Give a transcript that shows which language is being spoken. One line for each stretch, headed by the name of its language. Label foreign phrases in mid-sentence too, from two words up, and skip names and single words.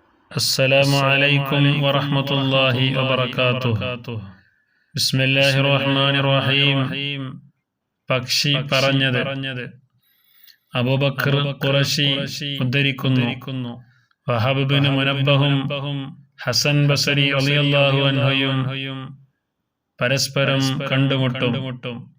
Arabic: السلام عليكم ورحمة الله وبركاته. بسم الله الرحمن الرحيم.
Malayalam: പക്ഷി പറഞ്ഞത് അബൂബക്കർ ഖുറശി ഉദ്ധരിക്കുന്നു. വഹബ് ബിൻ മുനബ്ബഹും ഹസൻ ബസരി
Arabic: رضي الله عنه
Malayalam: പരസ്പരം കണ്ടുമുട്ടും.